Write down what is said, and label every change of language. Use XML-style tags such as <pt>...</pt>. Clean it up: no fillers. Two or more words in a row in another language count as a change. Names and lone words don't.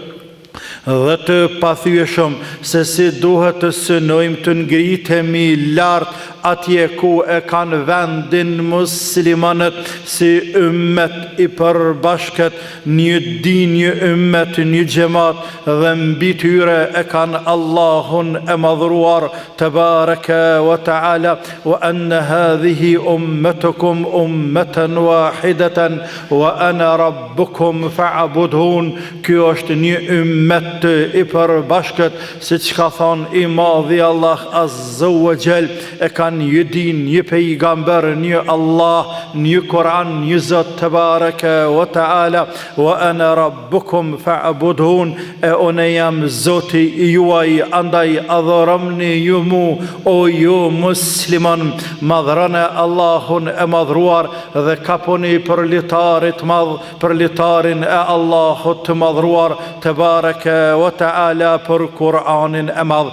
<sq>dhe të pathyeshëm, se si duhet të synojmë të ngritemi lart atje ku e kanë vendin muslimanët si ummet i përbashkët, një din, një ummet, një xhamat, dhe mbi tyre e kanë Allahun e madhruar</sq> <ar>تبارك وتعالى, وأن هذه أمتكم أمة واحدة وأنا ربكم فاعبدون.</ar> <sq>Kjo është një ummet i përbashkët, siç ka thënë i madhi Allah</sq> <ar>عز وجل,</ar> <sq>e kanë një din, një pejgamber, një Allah, një Kur'an, një Zot</sq> <ar>تبارك وتعالى, وأنا ربكم فاعبدون,</ar> <sq>e unë jam Zoti juaj, andaj adhuroni ju mu, o ju musliman, madhrani Allahun e madhruar dhe kaponi për litarit madh, për litarin e Allahut të madhruar</sq> <ar>تبارك وتعالى,</ar> <sq>për Kur'anin e madh.</sq>